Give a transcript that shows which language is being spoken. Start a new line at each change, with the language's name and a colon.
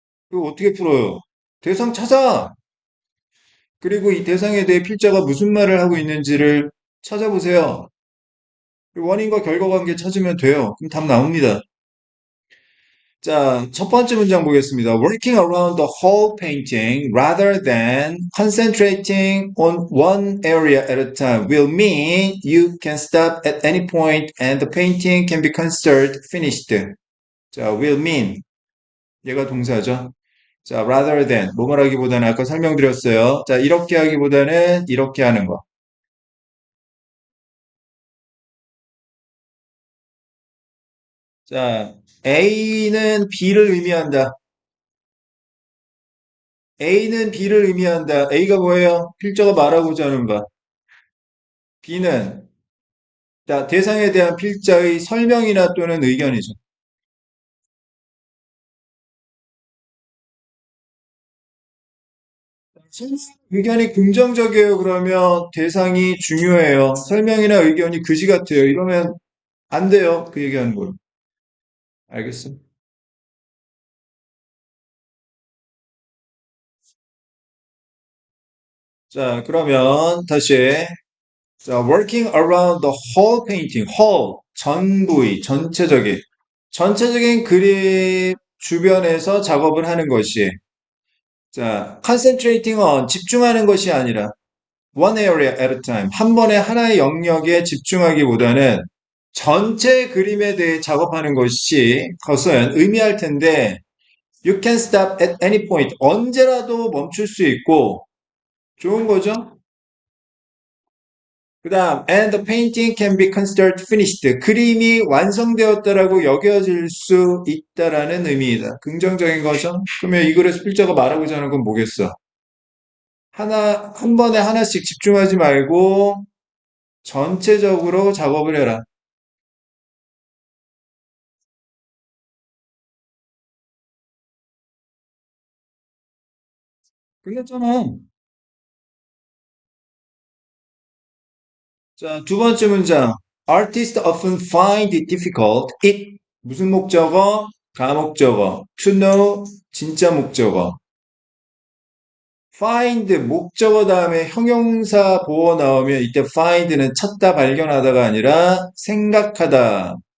Korean: 그거 어떻게 풀어요? 대상 찾아! 그리고 이 대상에 대해 필자가 무슨 말을 하고 있는지를 찾아보세요. 원인과 결과 관계 찾으면 돼요. 그럼 답 나옵니다. 자, 첫 번째 문장 보겠습니다.
English: Working around the whole painting rather than concentrating on one area at a time will mean you can stop at any point and the painting can be considered finished.
Korean: 자, will mean. 얘가 동사죠. 자, rather than. 뭐뭐 하기보다는 아까 설명드렸어요. 자, 이렇게 하기보다는 이렇게 하는 거. 자, A는 B를 의미한다. A는 B를 의미한다. A가 뭐예요? 필자가 말하고자 하는 바. B는 자, 대상에 대한 필자의 설명이나 또는 의견이죠. 설명, 의견이 긍정적이에요. 그러면 대상이 중요해요. 설명이나 의견이 그지 같아요. 이러면 안 돼요. 그 얘기하는 걸. 알겠어? 자, 그러면 다시.
English: 자, working around the whole painting. whole.
Korean: 전부의, 전체적인. 전체적인 그림 주변에서 작업을 하는 것이. 자, concentrating on, 집중하는 것이 아니라,
English: one area at a time,
Korean: 한 번에 하나의 영역에 집중하기보다는 전체 그림에 대해 작업하는 것은 의미할 텐데,
English: you can stop at any point,
Korean: 언제라도 멈출 수 있고, 좋은 거죠? 그 다음,
English: and the painting can be considered finished.
Korean: 그림이 완성되었다라고 여겨질 수 있다라는 의미이다. 긍정적인 거죠? 그러면 이 글에서 필자가 말하고자 하는 건 뭐겠어? 한 번에 하나씩 집중하지 말고 전체적으로 작업을 해라. 끝났잖아. 자, 두 번째 문장.
English: Artists often find it difficult.
Korean: It 무슨 목적어? 가목적어. To know 진짜 목적어. find 목적어 다음에 형용사 보어 나오면 이때 find는 찾다 발견하다가 아니라 생각하다.